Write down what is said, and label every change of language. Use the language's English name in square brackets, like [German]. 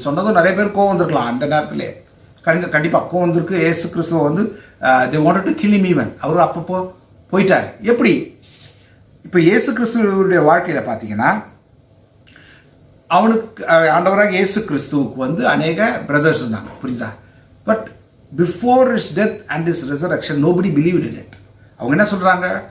[Tamil] சொன்னதும் நிறைய பேர் கோவம் வந்திருக்கலாம் அந்த நேரத்திலே. கண்டிப்பாக கோவம் வந்திருக்கு. ஏசு கிறிஸ்துவ வந்து [English] they wanted to kill him even. [Tamil] அவர் அப்பப்போ போயிட்டார். எப்படி? இப்போ இயேசு கிறிஸ்துவனுடைய வாழ்க்கையில் பார்த்தீங்கன்னா, அவனுக்கு ஆண்டவராக இயேசு கிறிஸ்துவுக்கு வந்து அநேக பிரதர்ஸ் இருந்தாங்க. புரியுதா? [English] But before his death and his resurrection nobody believed in it. [Tamil] அவங்க என்ன சொல்கிறாங்க?